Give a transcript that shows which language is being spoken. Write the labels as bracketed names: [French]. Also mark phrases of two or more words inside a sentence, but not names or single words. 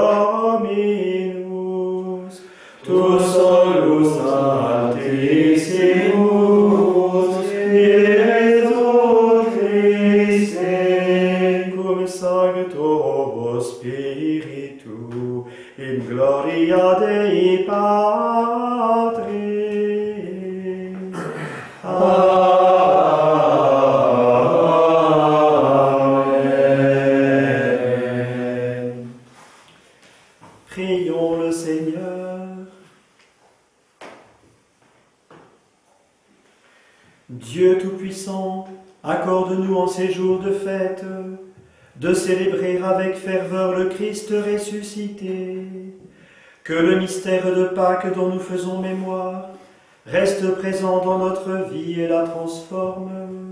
[Latin] Dominus, tu solus altissimus, Iesu Christe, cum sancto Spiritu, in gloria Dei Patris. Amen. [French] Prions le Seigneur. Dieu Tout-Puissant, accorde-nous en ces jours de fête de célébrer avec ferveur le Christ ressuscité, que le mystère de Pâques dont nous faisons mémoire reste présent dans notre vie et la transforme.